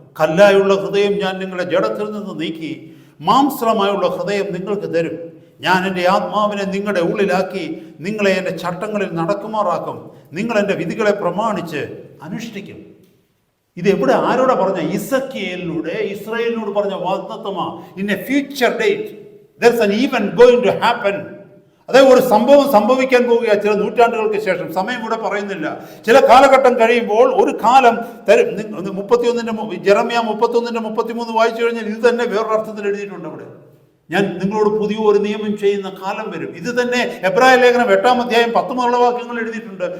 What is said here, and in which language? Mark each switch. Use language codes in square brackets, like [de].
[ml] കല്ലായുള്ള ഹൃദയം ഞാൻ നിങ്ങളുടെ ജഡത്തിൽ നിന്ന് നീക്കി മാംസമായുള്ള ഹൃദയം നിങ്ങൾക്ക് തരും. ഞാൻ എൻ്റെ ആത്മാവിനെ നിങ്ങളുടെ ഉള്ളിലാക്കി നിങ്ങളെ എൻ്റെ ചട്ടങ്ങളിൽ നടക്കുമാറാക്കും. നിങ്ങൾ എൻ്റെ വിധികളെ പ്രമാണിച്ച് അനുഷ്ഠിക്കും. ഇത് എവിടെ ആരോടെ പറഞ്ഞ? ഇസ്രായേലിനോട് പറഞ്ഞ വാഗ്ദത്തമാ. [en] In a future date there is an event going to happen. [ml] അതായത് ഒരു സംഭവം സംഭവിക്കാൻ പോവുകയാണ് ചില നൂറ്റാണ്ടുകൾക്ക് ശേഷം. സമയം ഇവിടെ പറയുന്നില്ല. ചില കാലഘട്ടം കഴിയുമ്പോൾ ഒരു കാലം തരും. 31 ജെറമ്യ 31:33 വായിച്ചു കഴിഞ്ഞാൽ ഇത് തന്നെ വേറൊരർത്ഥത്തിൽ എഴുതിയിട്ടുണ്ട് അവിടെ. ഞാൻ നിങ്ങളോട് പുതിയ ഒരു നിയമം ചെയ്യുന്ന കാലം വരും. ഇത് തന്നെ എബ്രായ ലേഖനം 8-ാം അധ്യായം 10 മുതലുള്ള വാക്യങ്ങൾ എഴുതിയിട്ടുണ്ട്.